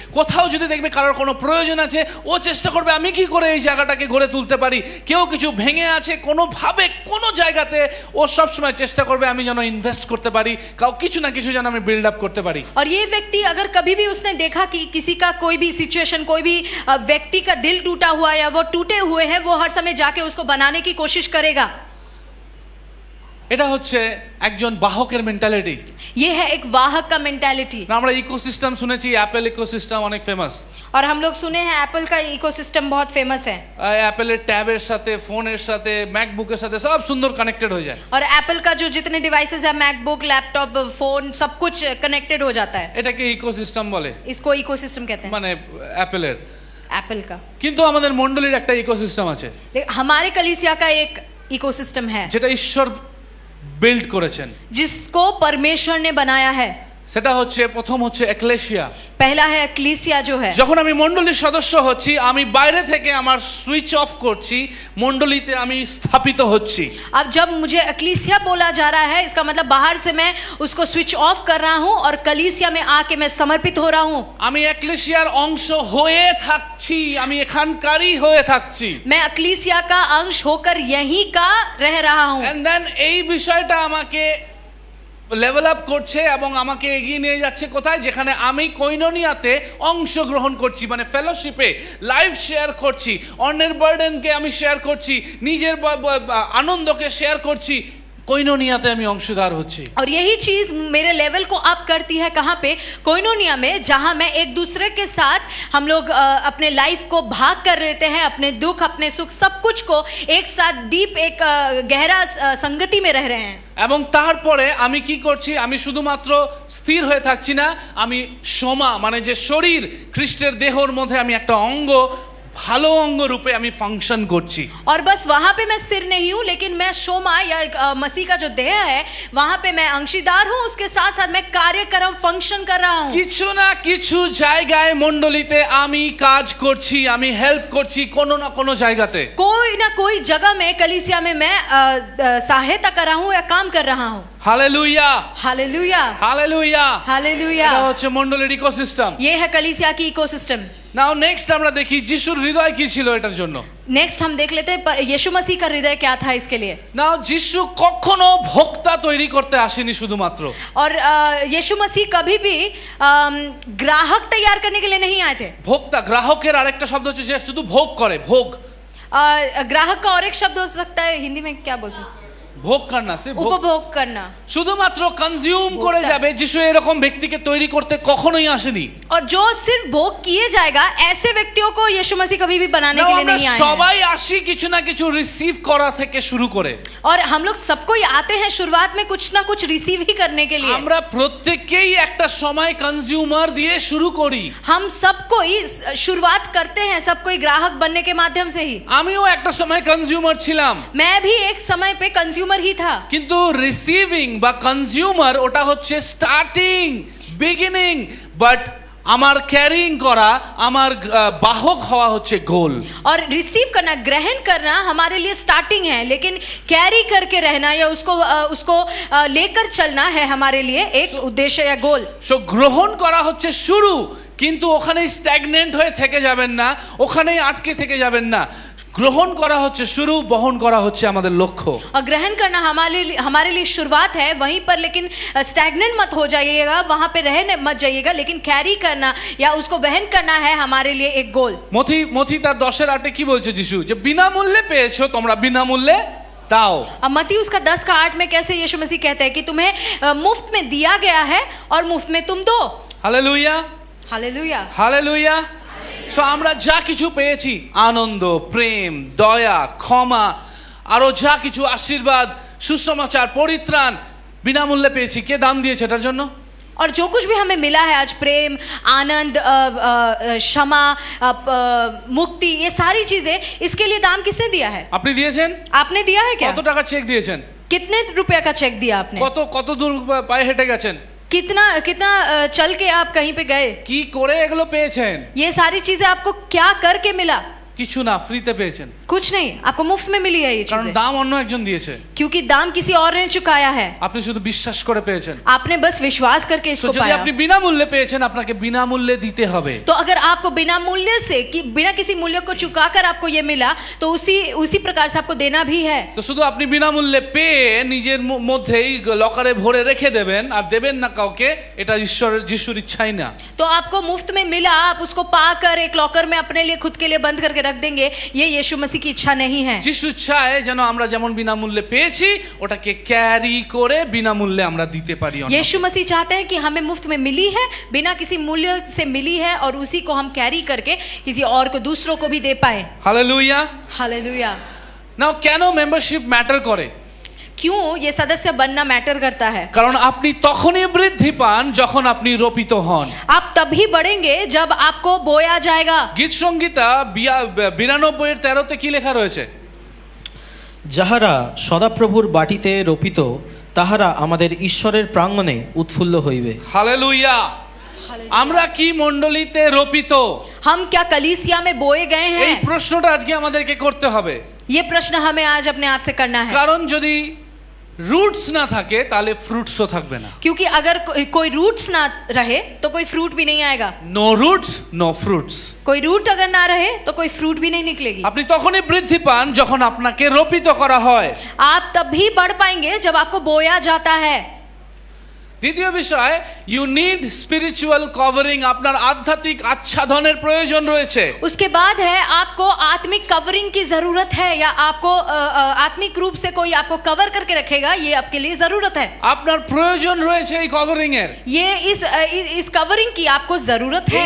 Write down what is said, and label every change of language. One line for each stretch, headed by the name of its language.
Bangla: কোথাও যদি দেখবে কারোর কোনো প্রয়োজন আছে, ও চেষ্টা করবে আমি কি করে এই জায়গাটাকে গড়ে তুলতে পারি। কেউ কিছু ভেঙে আছে কোনোভাবে কোনো জায়গাতে, ও সবসময় চেষ্টা করবে আমি যেন ইনভেস্ট করতে পারি, কিছু না কিছু যেন আমি বিল্ড আপ করতে পারি।
Hindi: और ये व्यक्ति अगर कभी भी उसने देखा कि किसी का कोई भी सिचुएशन, कोई भी व्यक्ति का दिल टूटा हुआ या वो टूटे हुए हैं, वो हर समय जाके उसको बनाने की कोशिश करेगा।
Bangla: এটা হচ্ছে একজন বাহকের মেন্টালিটি।
Hindi: ये है एक वाहक का मेंटालिटी।
Bangla: আমরা ইকোসিস্টেম শুনেছি, অ্যাপেল ইকোসিস্টেম অনেক ফেমাস।
Hindi: और हम लोग सुने हैं एप्पल का इकोसिस्टम बहुत फेमस है।
Bangla: অ্যাপেলের ট্যাবের সাথে, ফোনের সাথে, ম্যাকবুকের সাথে সব সুন্দর কানেক্টেড হয়ে যায়।
Hindi: और एप्पल का जो जितने डिवाइसेस है, मैकबुक, लैपटॉप, फोन, सब कुछ कनेक्टेड हो जाता है।
Bangla: এটাকে ইকোসিস্টেম বলে,
Hindi: इसको इकोसिस्टम कहते हैं,
Bangla: মানে অ্যাপেলের।
Hindi: एप्पल का।
Bangla: কিন্তু আমাদের মণ্ডলীর একটা ইকোসিস্টেম আছে
Hindi: हमारे कलीसिया का एक इकोसिस्टम है
Bangla: যেটা ঈশ্বর বিল্ড করেছেন,
Hindi: जिसको परमेश्वर ने बनाया है।
Bangla: সেটা হচ্ছে প্রথম হচ্ছে এক্লেসিয়া।
Hindi: पहला है एक्लीसिया जो है।
Bangla: যখন আমি মণ্ডলীর সদস্য হচ্ছি, আমি বাইরে থেকে আমার সুইচ অফ করছি, মণ্ডলীতে আমি স্থাপিত হচ্ছি।
Hindi: अब जब मुझे एक्लीसिया बोला जा रहा है, इसका मतलब बाहर से मैं उसको स्विच ऑफ कर रहा हूँ और कलीसिया में आके मैं समर्पित हो रहा हूँ।
Bangla: আমি এক্লেসিয়ার অংশ হয়ে থাকছি, আমি এখানকারই হয়ে থাকছি।
Hindi: मैं एक्लीसिया का अंश होकर यहीं का रह रहा हूँ।
English: and then
Bangla: এই বিষয়টা আমাকে লেভেল আপ করছে এবং আমাকে এগিয়ে নিয়ে যাচ্ছে কোথায়, যেখানে আমি কোইনোনিয়াতে অংশগ্রহণ করছি, মানে ফেলোশিপে লাইফ শেয়ার করছি, অন্যের বার্ডেনকে আমি শেয়ার করছি, নিজের আনন্দকে শেয়ার করছি, कोइनोनियाते আমি অংশীদার হচ্ছি।
Hindi: और यही चीज मेरे लेवल को अप करती है कहाँ पे? कोइनोनिया में, जहाँ मैं एक दूसरे के साथ हम लोग अपने लाइफ को भाग कर लेते हैं, अपने दुख, अपने सुख, सब कुछ को एक साथ डीप एक गहरा संगति में रह रहे हैं।
Bangla: এবং তারপরে আমি কি করছি, আমি শুধুমাত্র স্থির হয়ে থাকছি না, আমি সোমা মানে যে শরীর, খ্রিস্টের দেহর মধ্যে আমি একটা অঙ্গ, ভালো অঙ্গ রূপে আমি ফাংশন করছি।
Hindi: और बस वहां पे मैं स्थिर नहीं हूं, लेकिन मैं शोमा या मसीह का जो देह है वहां पे मैं अंशीदार हूं, उसके साथ साथ मैं कार्यक्रम फंक्शन कर रहा हूं।
Bangla: কিছু না কিছু জায়গায় মণ্ডলীতে আমি কাজ করছি, আমি হেল্প করছি কোনো না কোনো জায়গাতে।
Hindi: कोई ना कोई जगह में कलीसिया में मैं सहायता कर रहा हूं या काम कर रहा हूं। Hallelujah, hallelujah, hallelujah, hallelujah.
Bangla: এটা হচ্ছে মণ্ডলীর ইকোসিস্টেম।
Hindi: ये है कलीसिया की इकोसिस्टम।
Bangla: নাও নেক্সট আমরা দেখি যিশুর হৃদয় কি ছিল এটার জন্য।
Hindi: नेक्स्ट हम देख लेते हैं यीशु मसीह का हृदय क्या था इसके लिए।
Bangla: নাও যিশু কখনো ভোক্তা তৈরি করতে আসেনি শুধুমাত্র।
Hindi: और यीशु मसीह कभी भी ग्राहक तैयार करने के लिए नहीं आए थे।
Bangla: ভোক্তা, গ্রাহকের আরেকটা শব্দ হচ্ছে যে শুধু ভোগ করে, ভোগ।
Hindi: ग्राहक का और एक शब्द हो सकता है, हिंदी में क्या बोल सकते?
Bangla: ভোগ করনা,
Hindi: उपभोग करना,
Bangla: শুধুমাত্র কনজিউম করে যাবে। যিশু এরকম ব্যক্তিকে তৈরি করতে কখনোই আসেনি।
Hindi: और जो सिर्फ भोग किए जाएगा, ऐसे व्यक्तियों को यीशु मसीह कभी भी बनाने के लिए नहीं आए हैं।
Bangla: সবাই আসি কিছু না কিছু রিসিভ করা থেকে শুরু করে।
Hindi: और हम लोग सबको आते हैं शुरुआत में कुछ ना कुछ रिसीव ही करने के लिए।
Bangla: আমরা প্রত্যেককেই একটা সময় কনজিউমার দিয়ে শুরু করি।
Hindi: हम सबको शुरुआत करते हैं, सबको ग्राहक बनने के माध्यम से ही।
Bangla: আমিও একটা সময় কনজিউমার ছিলাম।
Hindi: मैं भी एक समय पे कंज्यूमर ही था।
Bangla: কিন্তু রিসিভিং বা কনজিউমার ওটা হচ্ছে স্টার্টিং, বিগিনিং, বাট আমার ক্যারিং করা, আমার বাহক হওয়া হচ্ছে গোল।
Hindi: और रिसीव करना, ग्रहण करना हमारे लिए स्टार्टिंग है, लेकिन कैरी करके रहना या उसको लेकर चलना है हमारे लिए एक उद्देश्य या गोल।
Bangla: সো গ্রহণ করা হচ্ছে শুরু, কিন্তু ওখানেই স্ট্যাগনেন্ট হয়ে থেকে যাবেন না, ওখানেই আটকে থেকে যাবেন না। গ্রহণ করা হচ্ছে শুরু, বহন করা হচ্ছে আমাদের লক্ষ্য।
Hindi: और ग्रहण करना हमारे लिए शुरुआत है वहीं पर, लेकिन स्टैग्नेंट मत हो जाइएगा, वहां पे रहने मत जाइएगा, लेकिन कैरी करना या उसको वहन करना है हमारे लिए एक गोल।
Bangla: মথি তার 10:8 কি বলছে যিশু, যে বিনামূল্যে পেয়েছো, তোমরা বিনামূল্যে দাও।
Hindi: अब मत्ती उसका 10:8 में कैसे यीशु मसीह कहते हैं कि तुम्हें मुफ्त में दिया गया है और मुफ्त में तुम दो।
Bangla: Hallelujah,
Hindi: hallelujah.
Bangla: হালেলুয়া। সো আমরা যা কিছু পেয়েছি, আনন্দ, প্রেম, দয়া, ক্ষমা, আরো যা কিছু আশীর্বাদ, সুসমাচার, পরিত্রাণ, বিনামূল্যে পেয়েছি। কে দাম দিয়েছে এটার জন্য?
Hindi: और जो कुछ भी हमें मिला है आज, प्रेम, आनंद, क्षमा, मुक्ति, ये सारी चीजें, इसके लिए दाम किसने दिया है?
Bangla: আপনি দিয়েছেন?
Hindi: आपने दिया है क्या?
Bangla: কত টাকা চেক দিয়েছেন?
Hindi: कितने रुपया का चेक दिया आपने?
Bangla: কত দূর পায়ে হেঁটে গেছেন?
Hindi: कितना चल के आप कहीं पे गए?
Bangla: কি করে এগুলো পেয়েছেন?
Hindi: ये सारी चीजें आपको क्या करके मिला?
Bangla: কিছু না, ফ্রিতে পেয়েছেন।
Hindi: कुछ नहीं, आपको मुफ्त में मिली है ये
Bangla: কারণ
Hindi: चीजें,
Bangla: দাম অন্য একজন দিয়েছে,
Hindi: क्योंकि दाम किसी और ने चुकाया है।
Bangla: আপনি শুধু বিশ্বাস করে পেয়েছেন।
Hindi: आपने बस विश्वास करके
Bangla: তো
Hindi: इसको
Bangla: যদি
Hindi: पाया।
Bangla: আপনি বিনামূল্যে পেয়েছেন, আপনাকে বিনামূল্যে দিতে হবে।
Hindi: तो अगर आपको बिना मूल्य से, कि बिना किसी मूल्य को चुकाकर आपको ये मिला, तो उसी प्रकार से आपको देना भी है।
Bangla: তো শুধু আপনি বিনামূল্যে পেয়ে নিজের মধ্যেই লকারে ভরে রেখে দেবেন আর দেবেন না কাউকে, এটা যিশুর ইচ্ছাই না।
Hindi: तो आपको मुफ्त में मिला, आप उसको पाकर एक लॉकर में अपने लिए खुद के लिए बंद करके रख देंगे, ये यीशु मसीह की इच्छा नहीं है।
Bangla: যিশু চায় যেন আমরা যেমন বিনামূল্যে পেয়েছি ওটাকে ক্যারি করে বিনামূল্যে আমরা দিতে পারি।
Hindi: यीशु मसीह चाहते हैं कि हमें मुफ्त में मिली है, बिना किसी मूल्य से मिली है, और उसी को हम कैरी करके किसी और को, दूसरों को भी दे पाए।
Bangla: হালেলুয়া।
Hindi: हालेलुया।
Bangla: নাও কেন মেম্বারশিপ ম্যাটার করে?
Hindi: क्यों ये सदस्य बनना मैटर करता है?
Bangla: কারণ আপনি তখনই বৃদ্ধি পান যখন আপনি রোপিত হন।
Hindi: आप तभी बढ़ेंगे जब आपको बोया जाएगा।
Bangla: গীত সংগীতা 92:13 কি লেখা রয়েছে? যাহারা সদাপ্রভুর বাটিতে রোপিত, তাহারা আমাদের ঈশ্বরের প্রাঙ্গণে উৎফুল্ল হইবে। হালেলুয়া। আমরা কি মণ্ডলীতে রোপিত?
Hindi: हम क्या कलीसिया में बोए गए
Bangla: এই
Hindi: हैं?
Bangla: প্রশ্নটা আজকে আমাদেরকে করতে হবে।
Hindi: ये प्रश्न हमें आज अपने आप से करना है,
Bangla: কারণ যদি রুটস না থাকে তাহলে ফ্রুটসও থাকবে না।
Hindi: क्योंकि अगर कोई रूट्स ना रहे तो कोई फ्रूट भी नहीं आएगा।
English: No roots no fruits.
Hindi: कोई रूट अगर ना रहे तो कोई फ्रूट भी नहीं निकलेगी।
Bangla: আপনি তখনই বৃদ্ধি পান যখন আপনাকে রোপিত করা হয়।
Hindi: आप तभी बढ़ पाएंगे जब आपको बोया जाता है।
Bangla: দ্বিতীয় বিষয়,
English: You need spiritual covering.
Bangla: আপনার আধ্যাত্মিক আচ্ছাদনের প্রয়োজন রয়েছে।
Hindi: उसके बाद है आपको आत्मिक कवरिंग की जरूरत है, या आपको आत्मिक रूप से कोई आपको कवर करके रखेगा, ये आपके लिए जरूरत है।
Bangla: আপনার প্রয়োজন রয়েছে এই কভারিং এর।
Hindi: ये इस कवरिंग की आपको जरूरत है।